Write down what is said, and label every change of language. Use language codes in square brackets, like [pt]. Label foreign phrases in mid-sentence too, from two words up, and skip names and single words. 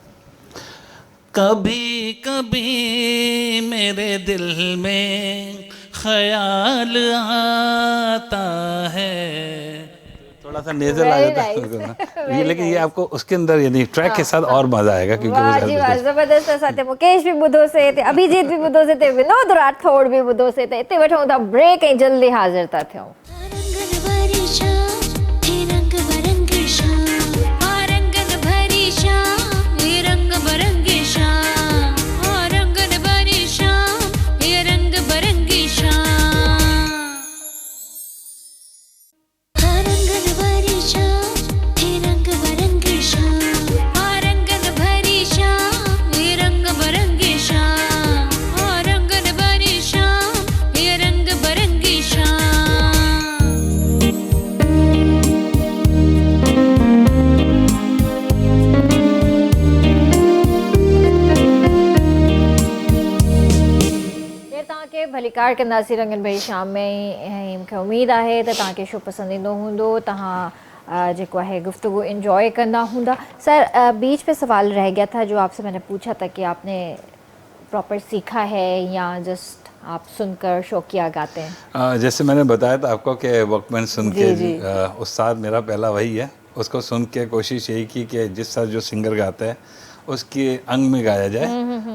[hi] कभी कभी मेरे दिल में ख्याल आता है। थोड़ा सा नेजल आ [en] Very [hi] जाता है [en] nice, [hi] ये, [en] very [hi] लेकिन ये [en] nice। [hi] आपको उसके अंदर यानी ट्रैक के साथ और मजा आएगा, क्योंकि वाह वो जी ज़्यादा वाह, ज़बरदस्त [sd] असां मुकेश भी ॿुधो से ते, अभिजीत भी ॿुधो से ते, विनोद राठौड़ भी ॿुधो से ते। इते वठूं था ब्रेक ऐं जल्दी हाज़िर था थियूं। रंगन भरी शाम हे रंग बरंगी शाम, आ रंगन भरी शाम हे रंग बरंगी शाम, आ रंगन भरी शाम हे रंग बरंगी शाम, आ रंगन भरी शाम हे रंग बरंगी शाम, आ रंगन भरी शाम हे रंग बरंगी शाम, आ रंगन भरी शाम हे रंग बरंगी शाम। केर तव्हांखे भलीकार कंदासीं रंगन भरी शाम में, ऐं मूंखे उमेदु आहे त तव्हांखे शो पसंदि ईंदो हूंदो, तव्हां जेको आहे गुफ्तगू एंजॉय कंदा हूंदा। [hi] सर बीच पे सवाल रह गया था जो आपसे मैंने पूछा था कि आपने प्रॉपर सीखा है या जस्ट आप सुनकर शौकिया गाते हैं? जैसे मैंने बताया था आपको कि वॉकमैन सुन जी, के जी। उस्ताद मेरा पहला वही है। उसको सुन के कोशिश यही की कि जिस तरह जो सिंगर गाता है उसके अंग में गाया जाए।